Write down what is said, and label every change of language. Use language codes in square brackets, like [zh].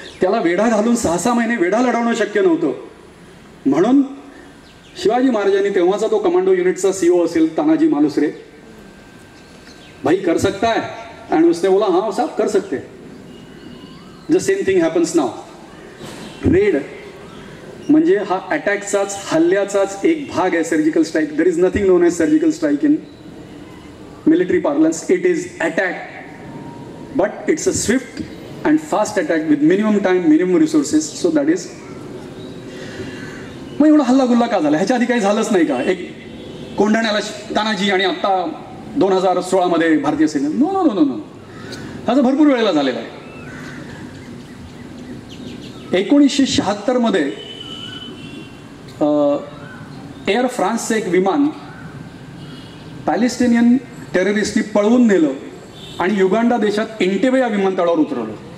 [mr] त्याला वेढा घालून 6 महिने वेढा लढवणं शक्य नव्हतं. म्हणून शिवाजी महाराजांनी तेव्हाचा तो कमांडो युनिटचा सीओ असेल तानाजी मालुसरे, [hi] भाई कर सकता है, [mr] आणि [hi] उसने बोला हाँ साहब कर सकते. [en] The same thing happens now. [mr] Red म्हणजे हा अटॅकचाच, हल्ल्याचाच एक भाग आहे. [en] Surgical strike, there is nothing known as surgical strike in military parlance. It is attack, but it's a swift and fast attack with minimum time, minimum resources. So that is. [mr] मग एवढा हल्ला गुल्ला का झाला? ह्याच्या आधी काही झालंच नाही का? एक कोंढाण्याला तानाजी आणि आता 2016 मध्ये भारतीय सेना. [en] no no no no no, [mr] ह्याचा भरपूर वेळेला झालेला आहे. 1976 मध्ये एअर फ्रान्सचं एक विमान पॅलेस्टिनियन टेररिस्टनी पळवून नेलं आणि युगांडा देशात एंटेबे या विमानतळावर उतरवलं.